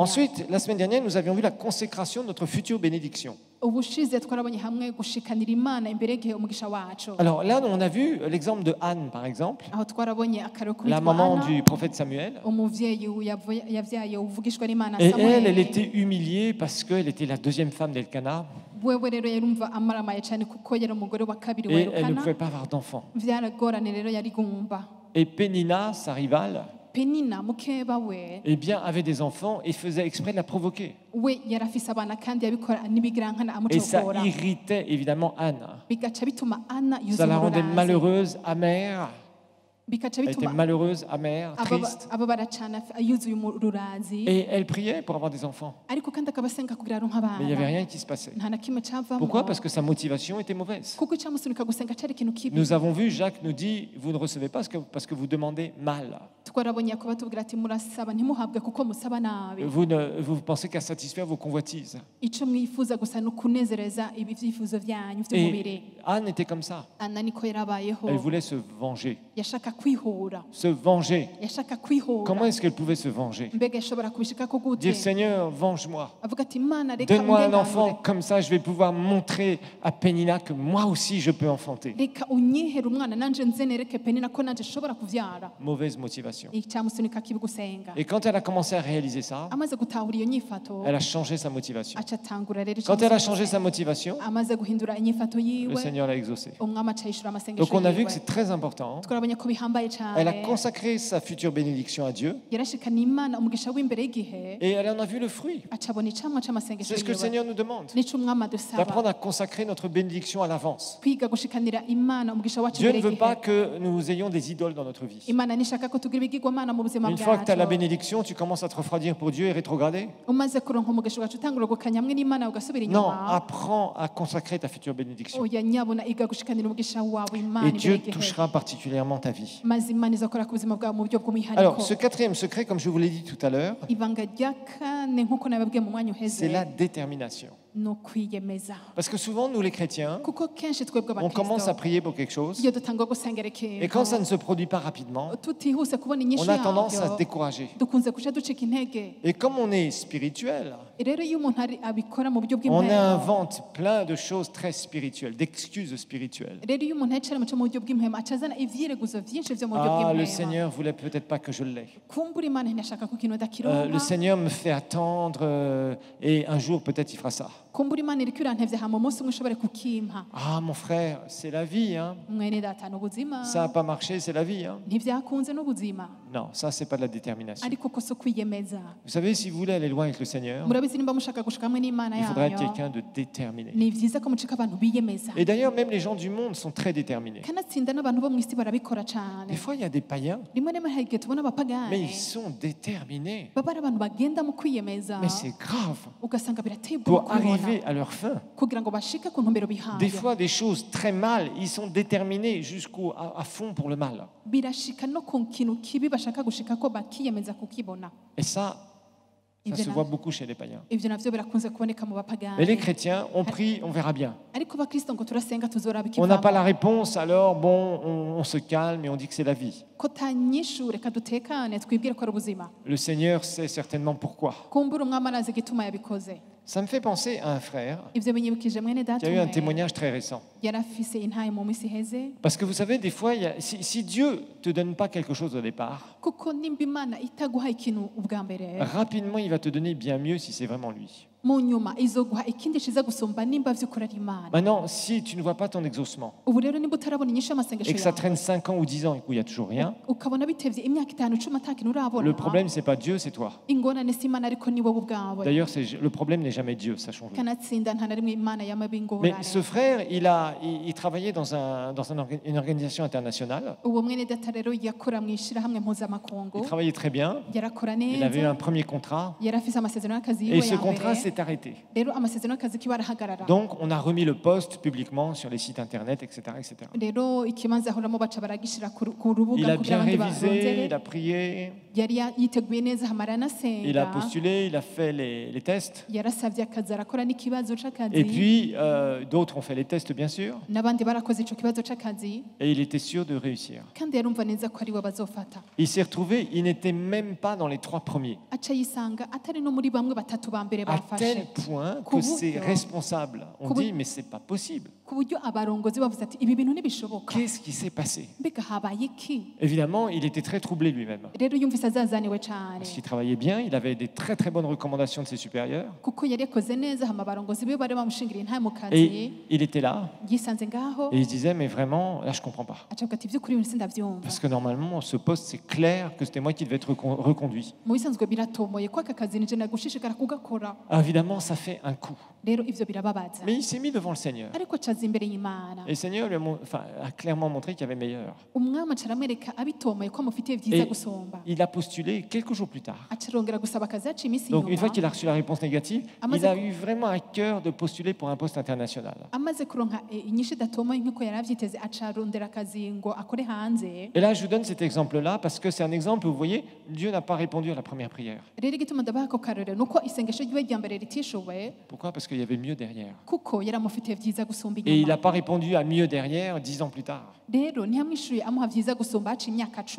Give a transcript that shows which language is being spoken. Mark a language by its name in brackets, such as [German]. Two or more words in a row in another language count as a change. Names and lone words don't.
[French] Ensuite, la semaine dernière, nous avions vu la consécration de notre future bénédiction. [Rundi] Ubushize twarabonye hamwe gushikanira Imana imbere y'igihe umugisha wacu. [French] Alors là, on a vu l'exemple de Anne, par exemple, [Rundi] Aho twarabonye akarero [French] la [Rundi] kubitwa [French] maman [Rundi] Ana, [French] du prophète Samuel. [Rundi] umuvyeyi yavyaye uvugishwa n'Imana [French] Et elle [Rundi] Samuel. [French] était humiliée parce qu'elle était la deuxième femme d'Elkana [Rundi] Wewe rero yarumva amaramaye cyane kuko yari umugore wa kabiri wa [French] et elle ne [Rundi] Elukana. [French] pouvait pas avoir d'enfant. [Rundi] Vyaragorane rero yari gumba. [French] Et Pénina, sa rivale, [Rundi] Penina mukeba we [French] eh bien, avait des enfants et faisait exprès de la provoquer. [Rundi] we yarafise abana kandi yabikora n'ibigirankana [French] Et ça [Rundi] amucokora. [French] irritait évidemment Anne. [Rundi] Bigaca bituma Ana [French] Ça [Rundi] yuzuye [French] la rendait [Rundi] uburanzi. [French] malheureuse, amère. [Rundi] Bigaca [French] Elle était [Rundi] bituma [French] malheureuse, amère, triste. [Rundi] ababara cyane yuzuye ururazi. [French] Et elle priait pour avoir des enfants. [Rundi] Ariko kandi akabasenga kugira aronke [French] Mais il n'y avait [Rundi] abana. [French] rien qui se passait. [Rundi] Nta na kimwe cavamo. [French] Pourquoi? Parce que sa motivation était mauvaise. [Rundi] kuko icyamusunika gusenga cyari ikintu kibi. [French] Nous avons vu, Jacques nous dit, vous ne recevez pas parce que vous demandez mal. [Rundi] Twarabonye Yakobo atubwira ati murasaba ntimuhabwe kuko musaba nabi. [French] Vous pensez qu'à satisfaire vos convoitises. [Rundi] Ico mwifuza gusa ni ukunezereza ibi vyifuzo vyanyu vy'umubiri. [French] Et Anne était comme ça. [Rundi] Ana niko yarabayeho. [French] Elle voulait se venger. [Rundi] Yashaka kwihura. [French] Se venger. [Rundi] Yashaka kwihura. [French] Comment est-ce qu'elle pouvait se venger? [Rundi] Mbega yashobora kubishikako gute? [French] Dire, Seigneur, venge-moi. [Rundi] Avuga ati Imana reka [French] Donne-moi un [Rundi] undenganure. [French] enfant, comme ça je vais pouvoir montrer à Pénina que moi aussi je peux enfanter. [Rundi] Reka unyihere umwana nanje nze nereke Penina ko nanje nshobora kuvyara. [French] Mauvaise motivation. [Rundi] Icyamusunika kibi gusenga. [French] Et quand elle a commencé à réaliser ça, [Rundi] Amaze gutahura iyo nyifato [French] elle a changé sa motivation. [Rundi] aca atangura rero [French] Quand elle a [Rundi] icamusunika [French] changé sa [Rundi] gusenga. [French] motivation, [Rundi] Amaze guhindura inyifato [French] le [Rundi] yiwe [French] Seigneur l'a exaucé. [Rundi] umwami aca yishura amasengesho [French] Donc on a vu [Rundi] yiwe. [French] que c'est très important. [Rundi] Twarabonye ko bihambaye [French] Elle a [Rundi] cyane. [French] consacré sa future bénédiction à Dieu [Rundi] Yarashikana Imana umugisha w'imbere y'igihe [French] et elle en a vu le fruit. [Rundi] aca abona icamwa c'amasengesho [French] C'est ce que le [Rundi] yiwe. [French] Seigneur nous demande, [Rundi] Nico umwami adusaba [French] d'apprendre à consacrer notre bénédiction à l'avance. [Rundi] kwiga gushikanira Imana umugisha wacu [French] Dieu ne [Rundi] imbere [French] veut pas [Rundi] y'igihe. [French] que nous ayons des idoles dans notre vie. [Rundi] Imana nishaka ko tugira ibigirwamana mu buzima [French] Une fois que tu as la [Rundi] bwacu. [French] bénédiction, tu commences à te refroidir pour Dieu et rétrograder. [Rundi] Umaze kuronka umugisha ugaca utangura gukanya hamwe n'Imana ugasubira [French] Non, [Rundi] inyuma. [French] apprends à consacrer ta future bénédiction. [Rundi] Oya nyabona iga gushikanira umugisha wawe Imana [French] Et [Rundi] imbere [French] Dieu [Rundi] y'igihe. [French] touchera particulièrement ta vie. [Rundi] Maze Imana izakora ku buzima bwawe mu buryo bw'umwihariko. [French] Alors, ce quatrième secret, comme je vous l'ai dit tout à l'heure, [Rundi] Ibanga rya kane nk'uko nababwiye mu mwanya uheze [French] c'est la détermination. [Rundi] ni ukwiyemeza. [French] Parce que souvent, nous les chrétiens, [Rundi] Kuko kenshi twebwe [French] on commence à [Rundi] abakristo [French] prier pour quelque chose, [Rundi] iyo dutangwa gusengera ikintu [French] et quand ça ne se produit pas rapidement, [Rundi] tutihuse kubona inyishu [French] on a tendance à se [Rundi] yabyo [French] décourager. [Rundi] dukunze guca ducika intege. [French] Et comme on est spirituel, [Rundi] Rero iyo umuntu abikora mu buryo [French] on [Rundi] bw'impero, [French] invente plein de choses très spirituelles, d'excuses spirituelles. [Rundi] rero iyo umuntu yicara mu buryo bw'impero acazana ivyireguzo vyinshi vyo mu buryo [French] Ah, le [Rundi] bw'impero. [French] Seigneur voulait peut-être pas que je l'ai. [Rundi] Kumbura Imana ntiyashaka ko ikintu [French] Le [Rundi] ndakironka. [French] Seigneur me fait attendre et un jour peut-être il fera ça. [Rundi] Kumbura Imana iriko irantevye hama umunsi umwe ushobore kukimpa. [French] Ah mon frère, c'est la vie, hein. [Rundi] Mwene data n'ubuzima [French] Ça n'a pas marché, c'est la vie, hein. [Rundi] ntivyakunze n'ubuzima [French] Non, ça c'est pas de la détermination. [Rundi] ariko ko so kwiyemeza. [French] Vous savez, si vous voulez aller loin avec le Seigneur, [Rundi] Murabizi nimba mushaka gushika hamwe n'Imana [French] il faudra être [Rundi] yanyu [French] quelqu'un de déterminé. [Rundi] ni vyiza ko mucika abantu biyemeza. [French] Et d'ailleurs, même les gens du monde sont très déterminés. [Rundi] Kanatsinda n'abantu bo mw'isi barabikora [French] Des [Rundi] cane. [French] fois, il y a des païens, [Rundi] Rimwe na rimwe hari igihe tubona [French] mais [Rundi] abapagani [French] ils sont déterminés. [Rundi] baba ari abantu bagenda mu kwiyemeza [French] Mais c'est grave. [Rundi] ugasanga birateye ubwoba [French] Pour [Rundi] kubibona [French] arriver à leur fin. [Rundi] kugira ngo bashike ku ntumbero [French] Des [Rundi] bihaye. [French] fois, des choses très mal, ils sont déterminés à fond pour le mal. [Rundi] Birashika no ku kintu kibi bashaka gushika ko bakiyemeza kukibona. [French] Et ça se voit beaucoup chez les païens. [Rundi] Ivyo navyo birakunze kuboneka mu [French] Mais [Rundi] bapagani. [French] les chrétiens, on prie, on verra bien. [Rundi] Ariko abakristo ngo turasenga tuzoraba [French] On n'a pas la [Rundi] ikivamo. [French] réponse, alors bon, on se calme et on dit que c'est la vie. [Rundi] Ko tanyishu reka dutekane twibwire ko ari ubuzima. [French] Le Seigneur sait certainement pourquoi. [Rundi] Kumbura umwami arazi igituma yabikoze. [French] Ça me fait penser à un frère [Rundi] Ivyo binyibukije mwene [French] qui [Rundi] data [French] a eu un [Rundi] umwe [French] témoignage très récent. [Rundi] yarafise intaye mu misi iheze. [French] Parce que vous savez, des fois, si Dieu ne te donne pas quelque chose au départ, [Rundi] Kuko nimba Imana itaguha ikintu ubwa mbere [French] rapidement, il va te donner bien mieux si c'est vraiment lui. [Rundi] mu nyuma izoguha ikindi ciza gusumba nimba vy'ukuri ari Imana. [French] Maintenant, si tu ne vois pas ton exaucement [Rundi] Ubu rero nimba utarabona inyishu y'amasengesho [French] et que ça [Rundi] yawe [French] traîne 5 ans ou 10 ans et qu'il n'y a toujours rien, [Rundi] ukabona bitevye imyaka 5 10 ata kintu urabona, [French] le problème, c'est pas Dieu, c'est toi. [Rundi] ingorane si Imana ariko ni wowe ubwawe. [French] D'ailleurs, le problème n'est jamais Dieu, sachons-le. [Rundi] Kanatsinda nta na rimwe Imana yama [French] Mais [Rundi] bingorane. [French] ce frère, il travaillait dans une organisation internationale. [Rundi] Uwo mwene data rero yakora mu ishirahamwe mpuzamakungu, [French] Il travaillait très bien. [Rundi] yarakora [French] Il avait eu [Rundi] neza, [French] un premier contrat. [Rundi] yarafise amasezerano y'akazi [French] Et [Rundi] yiwe [French] ce [Rundi] ya [French] contrat [Rundi] mbere. [French] s'est arrêté. [Rundi] Rero amasezerano y'akazi kiwe arahagarara. [French] Donc, on a remis le poste publiquement sur les sites internet, etc. [Rundi] etc. Rero ikibanza ahoramo baca baragishira ku [French] Il [Rundi] rubuga [French] a [Rundi] kugira [French] bien [Rundi] abandi [French] révisé, [Rundi] barondere. [French] il a prié, [Rundi] Yari yiteguye neza hamara [French] il a [Rundi] anasenga, [French] postulé, il a fait les tests. [Rundi] yarasavye akazi arakora n'ikibazo [French] Et [Rundi] c'akazi, [French] puis, d'autres ont fait les tests, bien sûr. [Rundi] n'abandi barakoze ico kibazo c'akazi, [French] Et il était sûr de réussir. [Rundi] kandi yarumva neza ko ari we bazofata. [French] Il s'est retrouvé, il n'était même pas dans les 3 premiers. [Rundi] Aca yisanga atari no muri bamwe batatu ba mbere [French] À tel [Rundi] bafashe, [French] point que [Rundi] Kuburyo- [French] ses responsables ont [Rundi] Kubu- [French] dit, mais c'est pas possible. [Rundi] ku buryo abarongozi bavuze ati ibi bintu ntibishoboka, [French] Qu'est-ce qui s'est passé? [Rundi] mbega habaye iki? [French] Évidemment, il était très troublé lui-même. [Rundi] Rero yumvise azazaniwe cane, [French] Parce qu'il travaillait bien, il avait des très très bonnes recommandations de ses supérieurs. [Rundi] kuko yari yakoze neza hama abarongozi be bari bamushingiriye ntaye mu kazi, [French] Et il était là, [Rundi] yisanze ngaho, [French] et il se disait, mais vraiment, là je comprends pas. [Rundi] acavuga ati ivy'ukuri ibintu sindavyumva. [French] Parce que normalement, ce poste, c'est clair que c'était moi qui devais être reconduit. [Rundi] Mu bisanzwe biratomoye ko aka kazi nije nagushishikara kugakora, [French] Ah, évidemment, ça fait un coup. [Rundi] rero ivyo birababaza, [French] Mais il s'est mis devant le Seigneur. [Rundi] ariko acaza imbere y'Imana. [French] Et le Seigneur lui a clairement montré qu'il y avait meilleur. [Rundi] Umwami aca aramwereka abitomoye ko amufitiye vyiza [French] Et [Rundi] gusumba, [French] il a postulé quelques jours plus tard. [Rundi] aca arongera gusaba akazi haciye iminsi [French] Donc, une fois [Rundi] inyuma, [French] qu'il a reçu la réponse négative, [Rundi] Amaze [French] il a [Rundi] ku- [French] eu vraiment à cœur de postuler pour un poste international. [Rundi] amaze kuronka inyishu idatomoye nk'uko yari avyiteze, aca arondera akazi ngo akore hanze. [French] Et là, je vous donne cet exemple-là parce que c'est un exemple où vous voyez, Dieu n'a pas répondu à la première prière. [Rundi] Rero igituma ndabaha ako karorero nuko isengesho ryiwe rya mbere ritishoboye, [French] Pourquoi? Parce qu'il y avait mieux derrière. [Rundi] kuko yari amufitiye vyiza gusumba [French] Et il n'a [Rundi] inyuma. [French] pas répondu à mieux derrière 10 ans plus tard. [Rundi] Rero ntiyamwishuye amuha vyiza gusumba haciye imyaka 10